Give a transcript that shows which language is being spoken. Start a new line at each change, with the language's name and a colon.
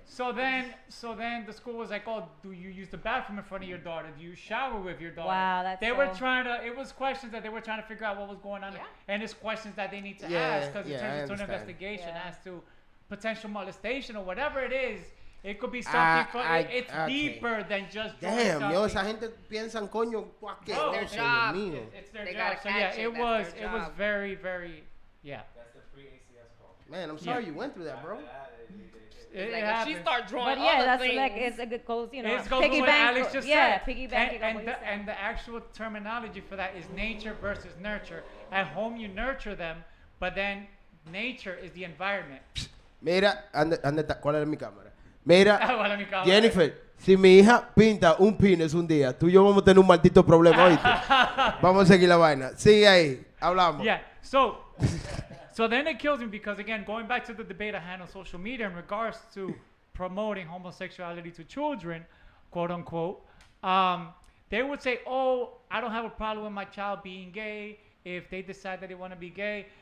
English: So then the school was like, "Oh, do you use the bathroom in front of your daughter? Do you shower with your daughter?" Wow, that's They were trying to. It was questions that they were trying to figure out what was going on, and it's questions that they need to ask, because it turns into an investigation as to potential molestation or whatever it is. It could be something. It's deeper than just. Damn,
Spanish: yo, esa gente piensan coño cualquier
English: their job. It's their job. So yeah, it was very, very, yeah. That's the pre-ACS call. Man, I'm sorry you went through that, bro. If she start drawing, but yeah, that's things, like it's a good goes, you know. It goes with what Alex just said. Piggybacking on what you said. And the actual terminology for that is nature versus nurture. At home, you nurture them, but then nature is the environment.
Spanish: Mira, ¿cuál era mi cámara? Mira, Jennifer, si mi hija pinta un penis un día, tú y yo vamos a tener un maldito problema, ¿oíste? Vamos a seguir la vaina. Sigue ahí, hablamos.
English: Yeah, so then it kills me, because, again, going back to the debate I had on social media in regards to promoting homosexuality to children, quote unquote, they would say, "Oh, I don't have a problem with my child being gay if they decide that they want to be gay."